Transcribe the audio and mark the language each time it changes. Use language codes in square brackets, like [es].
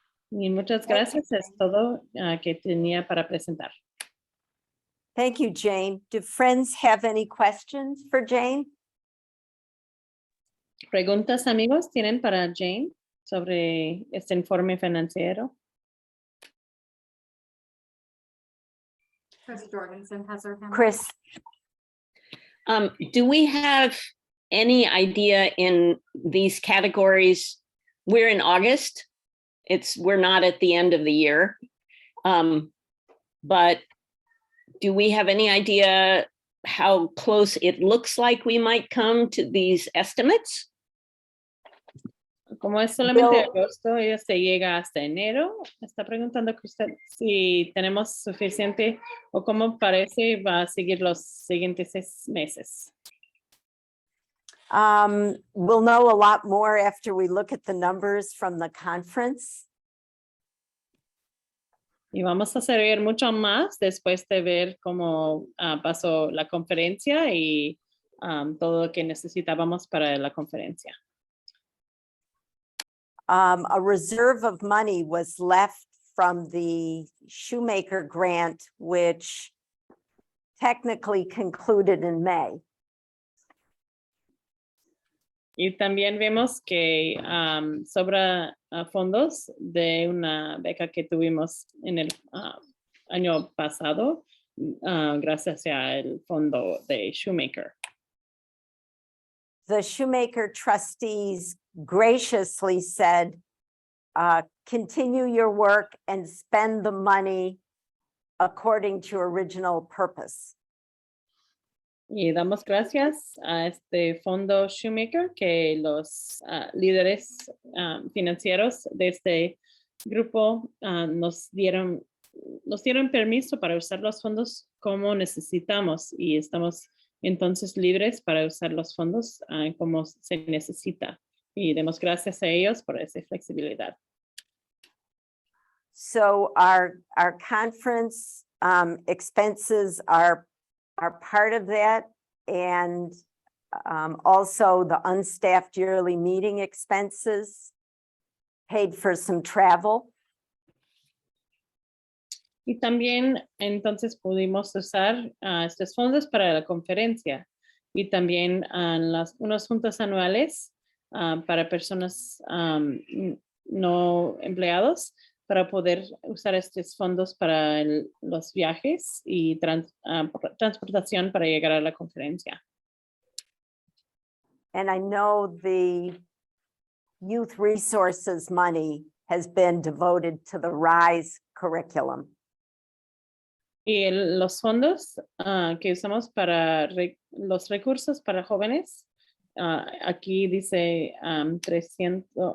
[es] Y muchas gracias, es todo que tenía para presentar. [en] Thank you, Jane. Do friends have any questions for Jane? [es] ¿Preguntas, amigos, tienen para Jane sobre este informe financiero? [en] Chris Jorgensen has her hand up. Chris, Do we have any idea in these categories? We're in August. We're not at the end of the year. But do we have any idea how close it looks like we might come to these estimates? [es] Como es solamente Bill- agosto, ella se llega hasta enero. Está preguntando que usted si tenemos suficiente o cómo parece va a seguir los siguientes 6 meses. [en] we'll know a lot more after we look at the numbers from the conference. [es] Y vamos a saber mucho más después de ver cómo pasó la conferencia y todo lo que necesitábamos para la conferencia. [en] A reserve of money was left from the Shoemaker grant, which technically concluded in May. [es] Y también vemos que sobra fondos de una beca que tuvimos en el año pasado, gracias al fondo de Shoemaker. [en] The Shoemaker trustees graciously said, continue your work and spend the money according to original purpose. [es] Y damos gracias a este fondo Shoemaker que los líderes financieros de este grupo nos dieron permiso para usar los fondos como necesitamos y estamos entonces libres para usar los fondos como se necesita. Y demos gracias a ellos por esa flexibilidad. [en] So our conference expenses are part of that, and also the unstaffed yearly meeting expenses paid for some travel. [es] Y también entonces pudimos usar estos fondos para la conferencia y también unos juntos anuales para personas no empleados para poder usar estos fondos para los viajes y transportación para llegar a la conferencia. [en] And I know the youth resources money has been devoted to the RISE curriculum. [es] Y los fondos que usamos para los recursos para jóvenes, aquí dice 3,000.